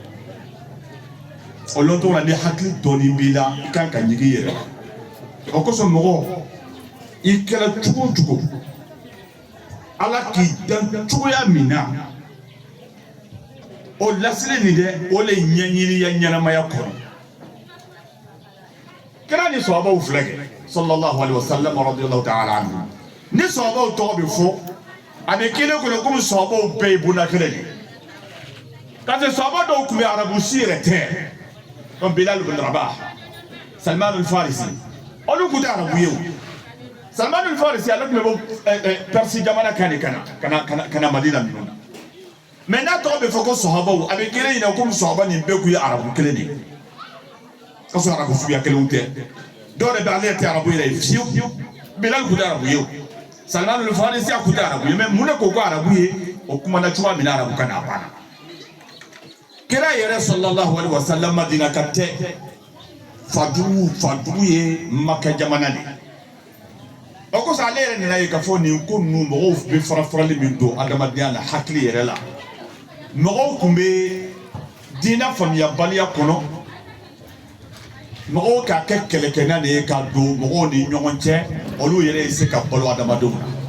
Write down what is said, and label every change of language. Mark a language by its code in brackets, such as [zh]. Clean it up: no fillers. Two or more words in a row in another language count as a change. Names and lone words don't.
[bm] o lɔntɔ la ni hakili dɔɔni b'i la i kan ka ɲigi i yɛrɛ la o kosɔn mɔgɔ i kɛra cogo o cogo ala k'i dan cogoya min na o lasili nin dɛ o le ɲɛɲini ya ɲɛnamaya kɔnɔ kira ni sahabaw filɛ kɛ [ar] sallallahu alaihi wasallam radiyallahu ta'ala anhu [bm] ni sahabaw tɔgɔ bɛ fɔ a bɛ kelen kɔnɔ komi sahabaw bɛɛ ye bonda kelen de [fr] parce que [bm] sahaba dɔw tun bɛ arabu si yɛrɛ tɛ comme Bilal ibn Rabah Salman al-Farisi olu tun tɛ arabu ye o Salman al-Farisi ale tun bɛ bɔ Persi jamana kan de kana Madina ninnu na mais n'a tɔgɔ bɛ fɔ ko sahabaw a bɛ kelen ɲinɛ komi sahaba nin bɛɛ tun ye arabu kelen de ka sɔrɔ arabu suguya kelenw tɛ dɔw de bɛ ale tɛ arabu yɛrɛ ye fiyewu Bilal tun tɛ arabu ye o Salman al-Farisi a tun tɛ arabu ye mais mun de ko ko arabu ye o kumana cogoya min na arabu kan a banna kira yɛrɛ [ar] sallallahu alaihi wasallam [bm] Madina ka tɛ fadugu ye Maka jamana de o kosɔn ale yɛrɛ nana ye k'a fɔ nin ko ninnu mɔgɔw bɛ fara-farali min don adamadenya la hakili yɛrɛ la mɔgɔw tun bɛ diinɛ faamuyabaliya kɔnɔ mɔgɔw k'a kɛ kɛlɛkɛna de ye k'a don mɔgɔw ni ɲɔgɔn cɛ olu yɛrɛ ye se ka balo adamadenw na